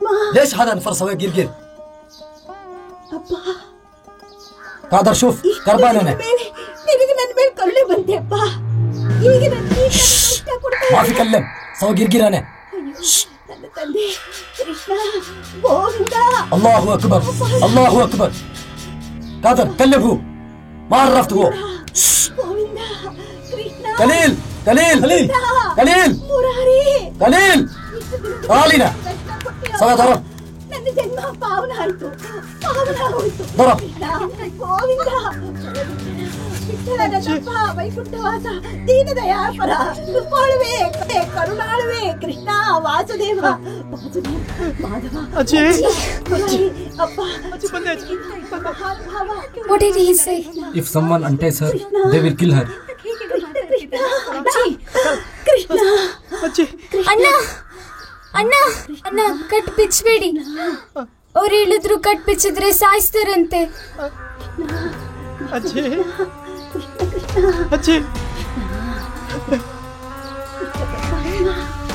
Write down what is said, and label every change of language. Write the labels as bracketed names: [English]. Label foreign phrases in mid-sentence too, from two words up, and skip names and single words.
[Arabic] ليش هذا نفر سوى جرجر؟ [Kannada] ಅಪ್ಪ, [Arabic] قادر شوف كربان انا. [Kannada] ನಿನಗೆ ನನ್ನ ಮೇಲೆ ಕರುಣೆ ಬಂತೆ ಅಪ್ಪ. ಈಗ ನನಗೆ ಕಷ್ಟ ಕೊಡ್ತಾ [Arabic] ما في كلم سوى جرجر انا. [Kannada] ನನ್ನ ತಂದೆ ಕೃಷ್ಣ ಗೋವಿಂದ. [Arabic] الله اكبر الله اكبر. قادر كلم هو، ما عرفت هو. [Kannada] ಗೋವಿಂದ ಕೃಷ್ಣ. [Arabic] قليل قليل قليل قليل [Kannada] ಮುರಾರಿ [Arabic] قليل. تعالينا سوى ضرب. [Kannada] ನನ್ನ ಜನ್ಮ ಪಾವನ ಆಯ್ತು, ಪಾವನ ಆಗೋಯ್ತು. [Arabic] ضرب. [Kannada] ಗೋವಿಂದ ವಿಠಲನಪ್ಪ ವೈಕುಂಠವಾಸ ದೀನದಯಾಪರ ಕೃಪಾಳುವೆ ಕರುಣಾಳುವೆ ಕೃಷ್ಣ ವಾಸುದೇವ ಮಾಧವ ಅಪ್ಪ [English] What did he say? If someone unties her, they will kill her. [Kannada] ಕೃಷ್ಣ ಅಣ್ಣ ಅಣ್ಣ ಅಣ್ಣ ಕಟ್ ಬಿಚ್ಚಬೇಡಿ. ಅವ್ರು ಹೇಳಿದ್ರು ಕಟ್ ಬಿಚ್ಚಿದ್ರೆ ಸಾಯಿಸ್ತಾರಂತೆ. ಅಜ್ಜಿ ಅಜ್ಜಿ